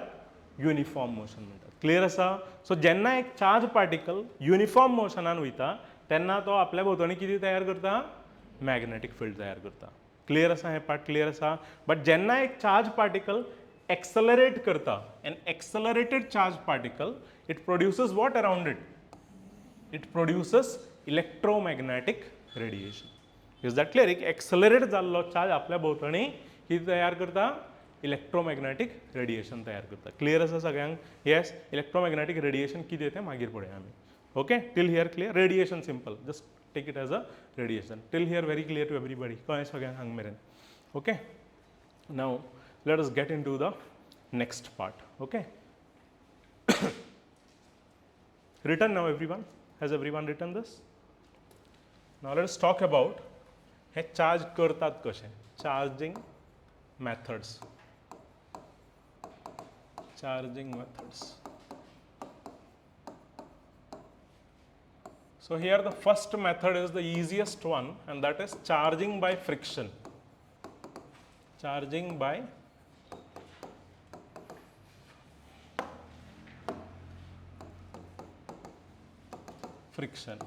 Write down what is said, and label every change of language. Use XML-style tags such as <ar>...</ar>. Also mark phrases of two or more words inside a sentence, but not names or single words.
<en>uniform motion</en> <kok>म्हणटात. क्लियर आसा? सो जेन्ना एक</kok> <en>charge particle uniform</en> <kok>मोशनान वयता तेन्ना तो आपल्या भोंवतणी कितें तयार करता?</kok> <en>magnetic field</en> <kok>तयार करता.</kok> <en>क्लियर</en> <kok>आसा? हे</kok> <en>part clear आसा? बट</en> <kok>जेन्ना एक</kok> <en>charge particle accelerate करता, an accelerated charge particle, it produces what around it? It produces electromagnetic radiation. Is that clear?</en> <kok>एक एक्सलरेट जाल्लो चार्ज आपल्या भोंवतणी कितें तयार करता?</kok> <en>electromagnetic radiation</en> <kok>तयार करता. क्लियर आसा सगळ्यांक? येस,</kok> <en>electromagnetic radiation</en> <kok>कितें तें मागीर पळोवया आमी.</kok> <en>OK, till here clear? Radiation simple, Just take it as a radiation. Till here very clear to everybody?</en> <kok>कळ्ळें सगळ्यांक हांग मेरेन?</kok> <en>OK, now let us get into the next part. ओके, written now everyone? Has everyone written this? Now let us talk about</en> <kok>हे चार्ज करतात कशें.</kok> <en>चार्जिंग methods. Charging methods. So here the first method is the easiest one, and that is charging by friction. Charging by friction.</en>